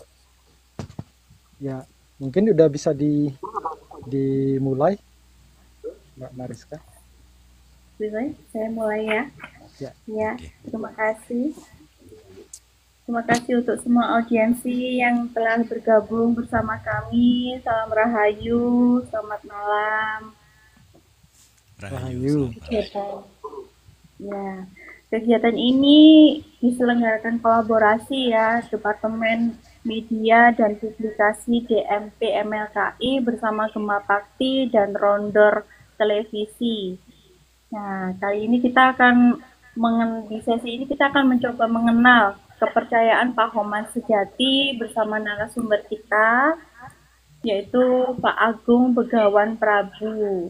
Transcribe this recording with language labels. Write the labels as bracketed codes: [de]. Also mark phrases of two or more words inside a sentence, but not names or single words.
[id] Ya, mungkin udah bisa dimulai, Mbak Mariska. Bisa, saya mulai ya. Ya, Ya, Oke. terima kasih. Terima kasih untuk semua audiensi yang telah bergabung bersama kami. Salam Rahayu, selamat malam. Rahayu, Rahayu. selamat malam. Kegiatan, ya, kegiatan ini diselenggarakan kolaborasi ya Departemen Media dan Publikasi DMP MLKI bersama Gema Bakti dan Rondor Televisi. Nah, kali ini kita akan di sesi ini kita akan mencoba mengenal kepercayaan Pahoman Sejati bersama narasumber kita, yaitu Pak Agung Begawan Prabu.